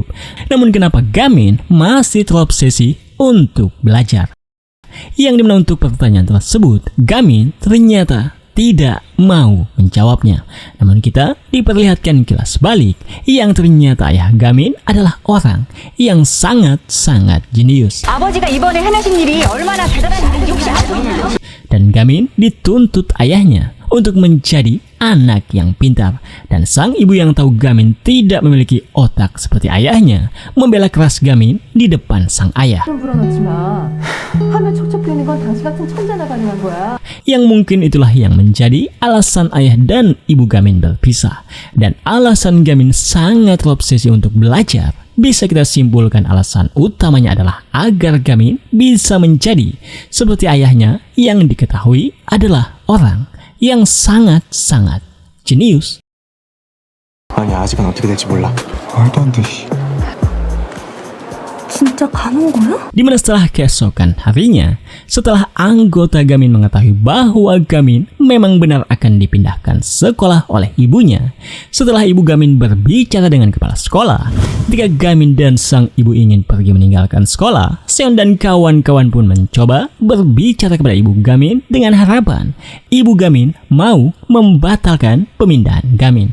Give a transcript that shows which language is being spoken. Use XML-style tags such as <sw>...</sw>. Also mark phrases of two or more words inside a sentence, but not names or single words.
<id>Namun kenapa Gamin masih terobsesi untuk belajar? Yang dimana untuk pertanyaan tersebut, Gamin ternyata tidak mau menjawabnya. Namun kita diperlihatkan kilas balik yang ternyata ayah Gamin adalah orang yang sangat-sangat jenius.</id> <ko>아버지가 이번에 해내신 일이 얼마나 대단한 일인지 혹시 아세요?</ko> <id>Dan Gamin dituntut ayahnya untuk menjadi anak yang pintar. Dan sang ibu yang tahu Gamin tidak memiliki otak seperti ayahnya membela keras Gamin di depan sang ayah. Yang mungkin itulah yang menjadi alasan ayah dan ibu Gamin berpisah. Dan alasan Gamin sangat terobsesi untuk belajar bisa kita simpulkan alasan utamanya adalah agar Gamin bisa menjadi seperti ayahnya yang diketahui adalah orang yang sangat-sangat jenius.</id> <ko>아니 아직은 어떻게 될지 몰라. 말도 안 돼. 진짜 가는 거야?</ko> <id>Dimana setelah keesokan harinya, setelah anggota Gamin mengetahui bahwa Gamin memang benar akan dipindahkan sekolah oleh ibunya, setelah ibu Gamin berbicara dengan kepala sekolah, ketika Gamin dan sang ibu ingin pergi meninggalkan sekolah, Seon dan kawan-kawan pun mencoba berbicara kepada ibu Gamin dengan harapan ibu Gamin mau membatalkan pemindahan Gamin.</id>